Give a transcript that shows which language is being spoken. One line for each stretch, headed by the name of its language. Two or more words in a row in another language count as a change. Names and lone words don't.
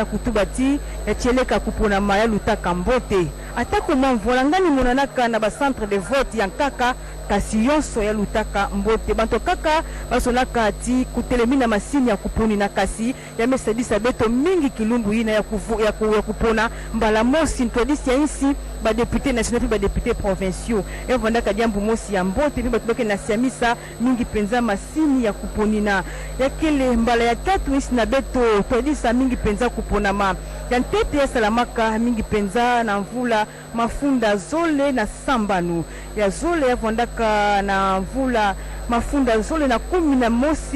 Kituba (Democratic Republic of Congo): kutubati ya cheleka kupona maya lutaka mbote atako mvula ngani monanaka na ba
French: centre de vote
Kituba (Democratic Republic of Congo): ya nkaka kasi yonso ya lutaka mbote banto kaka basonaka ati kutelemina masini ya kuponi na kasi ya mesadisa beto mingi kilumbu ina ya kupona mbala mosi ntodisi ya insi ba
French: député national
Kituba (Democratic Republic of Congo): ba
French: député provinciaux
Kituba (Democratic Republic of Congo): evondaka diambu mosi ya mbote bi batubake na siamisa mingi penza masini ya kuponina yakele mbala ya tatu insi na beto todisa mingi penza kuponama ya ntete ya salamaka mingi penza na mvula mafunda zole na sambanu ya zole yavondaka na mvula mafunda zole na 11